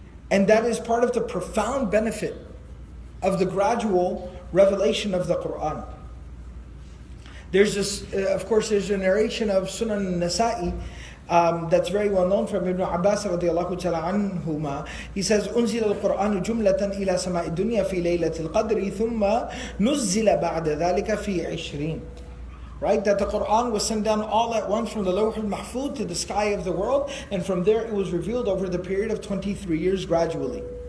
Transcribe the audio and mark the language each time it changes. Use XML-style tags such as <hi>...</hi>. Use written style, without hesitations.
<en>And that is part of the profound benefit of the gradual revelation of the Qur'an. There's this, of course, there's a narration of Sunan Nasa'i, that's very well known from Ibn Abbas radiallahu ta'ala anhuma. He says,</en> <ar>أُنزِلَ الْقُرْآنُ جُمْلَةً إِلَى سَمَاءِ الدُّنْيَا فِي لَيْلَةِ الْقَدْرِ ثُمَّ نُزِّلَ بَعْدَ ذَلِكَ فِي 20.</ar> <en>Right? That the Qur'an was sent down all at once from the Lawh al-Mahfuz to the sky of the world, and from there it was revealed over the period of 23 years gradually.</en>